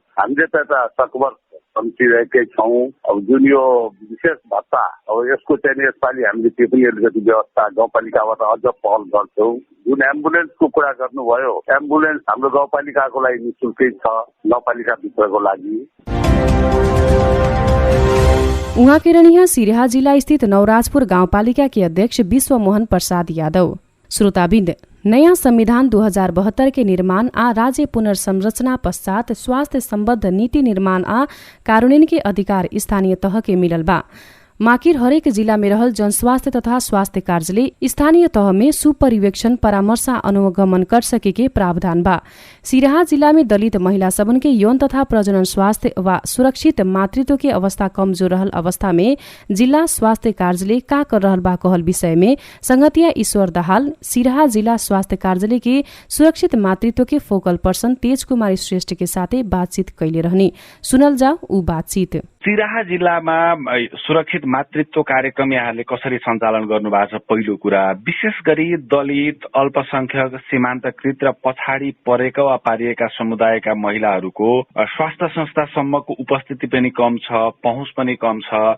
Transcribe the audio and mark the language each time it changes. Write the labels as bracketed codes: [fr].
[ne] हामीले त सकभर सम्झिरहेकै छौँ। अब जुन यो विशेष भत्ता, अब यसको चाहिँ यसपालि हामीले त्यो पनि अलिकति व्यवस्था गाउँपालिकाबाट अझ पहल गर्छौँ। जुन एम्बुलेन्सको कुरा गर्नुभयो, एम्बुलेन्स हाम्रो गाउँपालिकाको लागि निःशुल्कै छ, गाउँपालिकाभित्रको लागि। [bho] उहाँ के रनिया सिराहा जिला स्थित नवराजपुर गाउँपालिका के अध्यक्ष विश्व मोहन प्रसाद यादव। श्रोताबिन्द, नयाँ संविधान 2072 के निर्माण राज्य पुनर्संरचना पश्चात स्वास्थ्य सम्बद्ध नीति निर्माण कार्यान्वयन के अधिकार स्थानीय तह के मिलल बा। माकिर हरेक जिला में रहल जनस्वास्थ्य तथा स्वास्थ्य कार्यालय स्थानीय तह में सुपरिवेक्षण परामर्श अनुगमन कर सके के प्रावधान बा। सिराहा जिला में दलित महिला सबन के यौन तथा प्रजनन स्वास्थ्य व सुरक्षित मातृत्व के अवस्था कमजोर रहल अवस्था में जिला स्वास्थ्य कार्यालय का कर रहल बा कहल विषय में संगतिया ईश्वर दाहाल सिराहा जिला स्वास्थ्य कार्यालय के सुरक्षित मातृत्व के फोकल पर्सन तेज कुमारी श्रेष्ठ के साथे बातचीत कैले रहने। सुनल जाओ ऊ बातचीत। [ne] सिराहा जिल्लामा सुरक्षित मातृत्व कार्यक्रम यहाँले कसरी सञ्चालन गर्नु भएको छ? पहिलो कुरा, विशेष गरी दलित, अल्पसंख्यक, सीमान्तकृत र पछाडि परेका वा पारिएका समुदायका महिलाहरूको स्वास्थ्य संस्थासम्मको उपस्थिति पनि कम छ, पहुँच पनि कम छ।